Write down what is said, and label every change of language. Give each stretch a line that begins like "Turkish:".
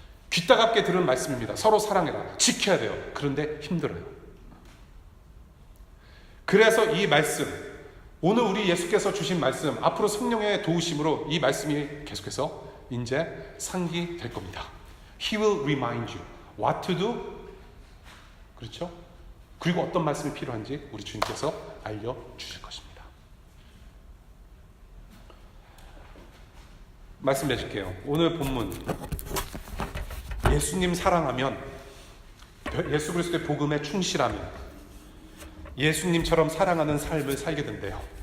Korean: 귀따갑게 들은 말씀입니다. 서로 사랑해라. 지켜야 돼요. 그런데 힘들어요. 그래서 이 말씀, 오늘 우리 예수께서 주신 말씀, 앞으로 성령의 도우심으로 이 말씀이 계속해서 이제 상기될 겁니다.
English: He will remind you what to do.
Korean: 그렇죠? 그리고 어떤 말씀이 필요한지 우리 주님께서 알려주실 것입니다. 말씀 해줄게요. 오늘 본문, 예수님 사랑하면, 예수 그리스도의 복음에 충실하면 예수님처럼 사랑하는 삶을 살게 된대요.